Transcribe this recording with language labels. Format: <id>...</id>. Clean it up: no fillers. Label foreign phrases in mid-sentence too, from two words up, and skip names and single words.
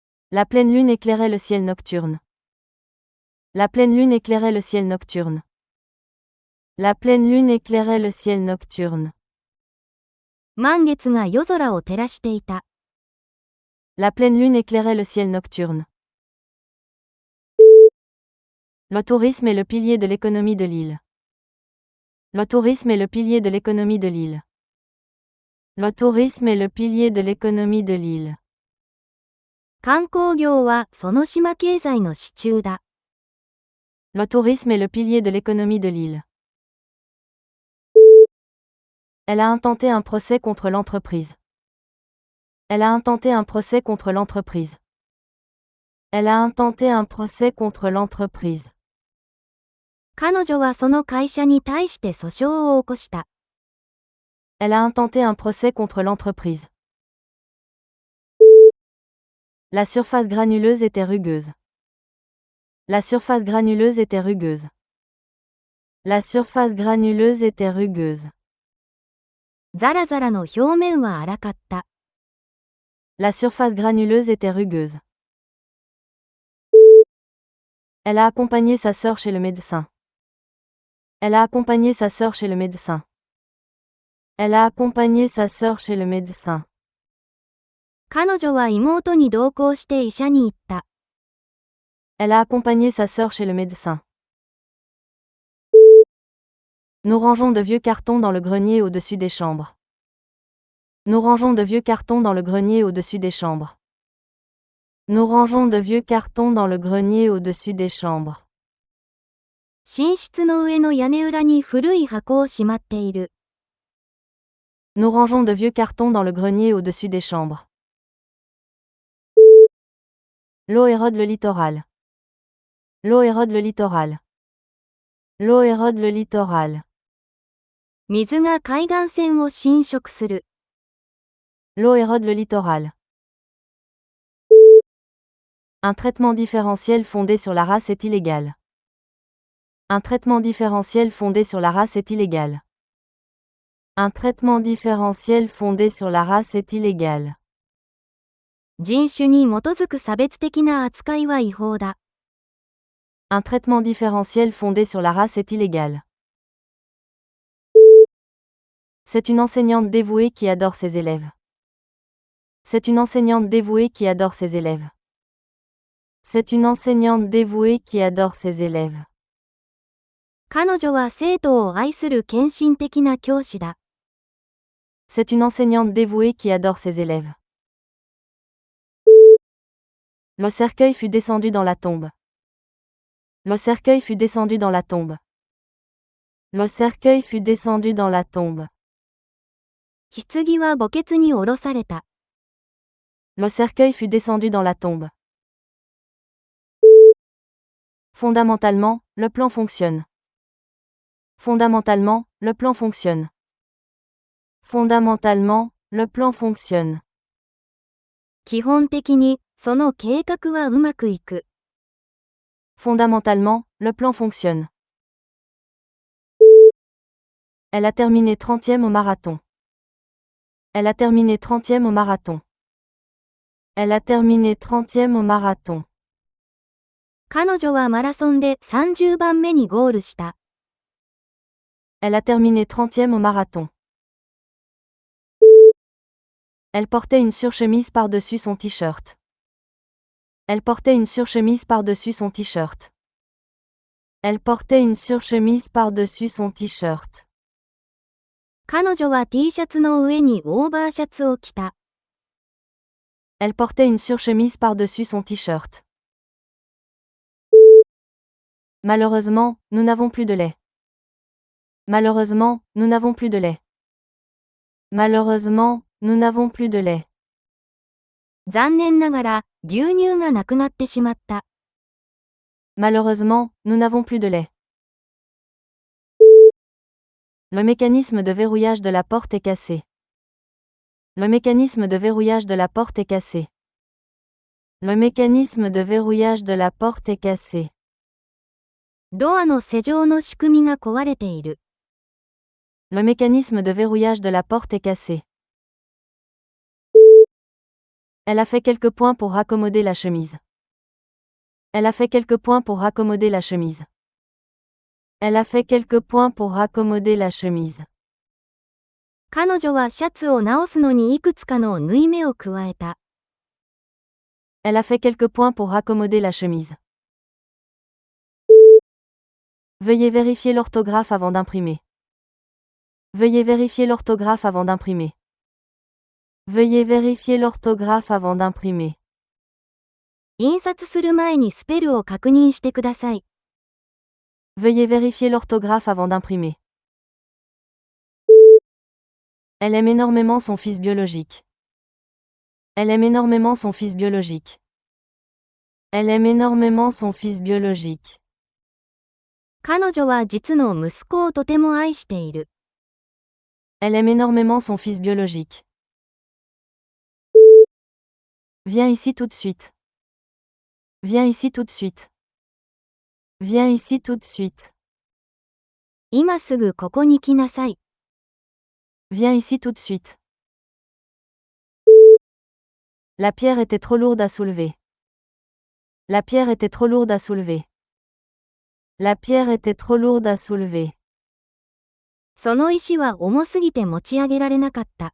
<fr>La pleine lune éclairait le ciel nocturne. La pleine lune éclairait le ciel nocturne. La pleine lune éclairait le ciel nocturne.</fr> <ja>満月が夜空を照らしていた。</ja> <fr>La pleine lune éclairait le ciel nocturne. Le tourisme est le pilier de l'économie de l'île. Le tourisme est le pilier de l'économie de l'île. Le tourisme est le pilier de l'économie de l'île.</fr> <ja>観光業はその島経済の支柱だ。</ja> <fr>Le tourisme est le pilier de l'économie de l'île. Elle a intenté un procès contre l'entreprise. Elle a intenté un procès contre l'entreprise. Elle a intenté un procès contre l'entreprise.</fr> <ja>彼女はその会社に対して訴訟を起こした。</ja> <fr>Elle a intenté un procès contre l'entreprise. La surface granuleuse était rugueuse. La surface granuleuse était rugueuse. La surface granuleuse était rugueuse.</fr> <ja>ザラザラの表面は粗かった。</ja> <fr>La surface granuleuse était rugueuse. Elle a accompagné sa sœur chez le médecin. Elle a accompagné sa sœur chez le médecin. Elle a accompagné sa sœur chez le médecin.</fr> <ja>彼女は妹に同行して医者に行った。</ja> <fr>Elle a accompagné sa sœur chez le médecin. Nous rangeons de vieux cartons dans le grenier au-dessus des chambres. Nous rangeons de vieux cartons dans le grenier au-dessus des chambres. Nous rangeons de vieux cartons dans le grenier au-dessus des chambres.</fr> <ja>寝室の上の屋根裏に古い箱をしまっている。</ja> <fr>Nous rangeons de vieux cartons dans le grenier au-dessus des chambres. L'eau érode le littoral. L'eau érode le littoral. L'eau érode le littoral.</fr> <ja>水が海岸線を侵食する。</ja> <fr>L'eau érode le littoral. Un traitement différentiel fondé sur la race est illégal. Un traitement différentiel fondé sur la race est illégal. Un traitement différentiel fondé sur la race est illégal.</fr> <ja>人種に基づく差別的な扱いは違法だ。</ja> <fr>Un traitement différentiel fondé sur la race est illégal. C'est une enseignante dévouée qui adore ses élèves. C'est une enseignante dévouée qui adore ses élèves. C'est une enseignante dévouée qui adore ses élèves.</fr> <ja>彼女は生徒を愛する献身的な教師だ。</ja> <fr>C'est une enseignante dévouée qui adore ses élèves. Le cercueil fut descendu dans la tombe. Le cercueil fut descendu dans la tombe. Le cercueil fut descendu dans la tombe.</fr> <ja>棺は墓穴に下ろされた。</ja> <fr>Le cercueil fut descendu dans la tombe. Fondamentalement, le plan fonctionne. Fondamentalement, le plan fonctionne. Fondamentalement, le plan fonctionne.</fr> <ja>基本的に、その計画はうまくいく。</ja> <fr>Fondamentalement, le plan fonctionne. Elle a terminé 30e au marathon. Elle a terminé 30e au marathon. Elle a terminé 30e au marathon.</fr> <ja>彼女はマラソンで30番目にゴールした。</ja> <fr>Elle a terminé 30e au marathon. Elle portait une surchemise par-dessus son t-shirt. Elle portait une surchemise par-dessus son t-shirt. Elle portait une surchemise par-dessus son t-shirt.</fr> <ja>彼女は T シャツの上にオーバーシャツを着た。</ja> <fr>Elle portait une surchemise par-dessus son t-shirt. Malheureusement, nous n'avons plus de lait. Malheureusement, nous n'avons plus de lait. Malheureusement, nous n'avons plus de lait.</fr> <ja>残念ながら、牛乳がなくなってしまった。</ja> <fr>Malheureusement, nous n'avons plus de lait. Le mécanisme de verrouillage de la porte est cassé. Le mécanisme de verrouillage de la porte est cassé. Le mécanisme de verrouillage de la porte est cassé.</fr> <ja>ドアの施錠の仕組みが壊れている。</ja> <fr>Le mécanisme de verrouillage de la porte est cassé. Elle a fait quelques points pour raccommoder la chemise. Elle a fait quelques points pour raccommoder la chemise. Elle a fait quelques points pour raccommoder la chemise.</fr> <ja>彼女はシャツを直すのにいくつかの縫い目を加えた。</ja> <fr>Elle a fait quelques points pour raccommoder la chemise. Veuillez vérifier l'orthographe avant d'imprimer. Veuillez vérifier l'orthographe avant d'imprimer. Veuillez vérifier l'orthographe avant d'imprimer.</fr> <ja>印刷する前にスペルを確認してください。</ja> <fr>Veuillez vérifier l'orthographe avant d'imprimer. Elle aime énormément son fils biologique. Elle aime énormément son fils biologique. Elle aime énormément son fils biologique.</fr> <ja>彼女は実の息子をとても愛している。</ja> <fr>Elle aime énormément son fils biologique. Viens ici tout de suite. Viens ici tout de suite. Viens ici tout de suite.</fr> <ja>今すぐここに来なさい。</ja> <fr>Viens ici tout de suite. La pierre était trop lourde à soulever. La pierre était trop lourde à soulever. La pierre était trop lourde à soulever.</fr> <ja>その石は重すぎて持ち上げられなかった。</ja>